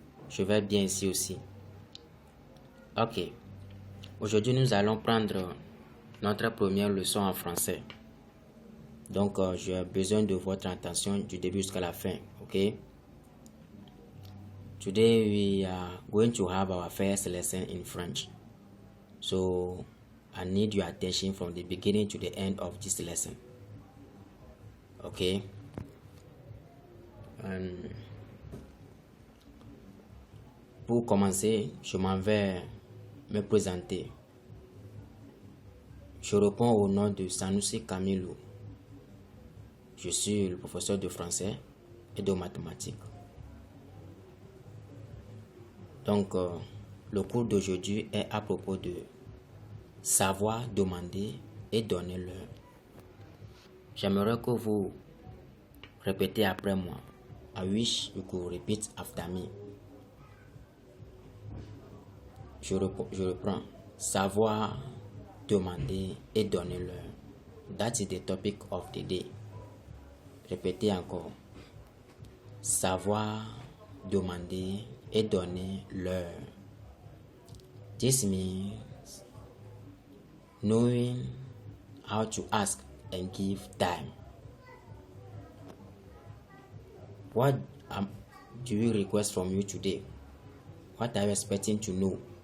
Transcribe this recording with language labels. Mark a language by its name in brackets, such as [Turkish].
[French] Je vais bien ici aussi. Ok, aujourd'hui nous allons prendre notre première leçon en français. Donc j'ai besoin de votre attention du début jusqu'à la fin, ok? [English] Today we are going to have our first lesson in French. So I need your attention from the beginning to the end of this lesson. Okay? [French] Pour commencer, je m'en vais me présenter. Je réponds au nom de Sanusi Camilo. Je suis le professeur de français et de mathématiques. Donc, le cours d'aujourd'hui est à propos de savoir demander et donner l'heure. J'aimerais que vous répétez après moi. [English] I wish you could repeat after me. [French] Je reprends. Savoir, demander et donner l'heure. [English] That is the topic of the day. [French] Répétez encore. Savoir, demander et donner l'heure. [English] This means knowing how to ask and give time. What do we request from you today? What are you expecting to know?